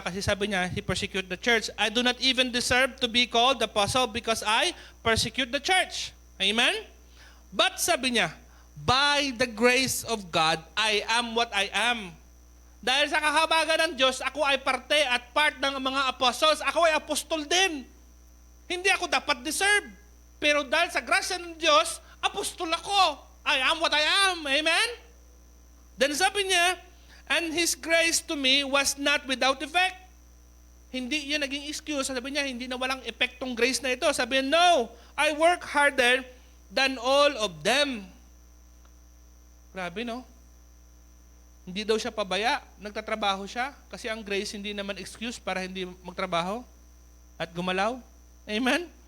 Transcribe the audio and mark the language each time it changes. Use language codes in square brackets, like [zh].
[tl] Kasi sabi niya, [en] he persecuted the church. I do not even deserve to be called apostle because I persecute the church. Amen? But [tl] sabi niya, [en] by the grace of God, I am what I am. [tl] Dahil sa kahabagan ng Diyos, ako ay parte at part ng mga apostles. Ako ay apostol din. Hindi ako dapat deserve. Pero dahil sa grasya ng Diyos, apostol ako. [en] I am what I am. Amen? Then [tl] sabi niya, [en] and His grace to me was not without effect. [tl] Hindi yan naging excuse. Sabi niya, hindi na walang epektong grace na ito. Sabi niya, [en] no, I work harder than all of them. [tl] Grabe, no? Hindi daw siya pabaya. Nagtatrabaho siya. Kasi ang grace hindi naman excuse para hindi magtrabaho at gumalaw. Amen?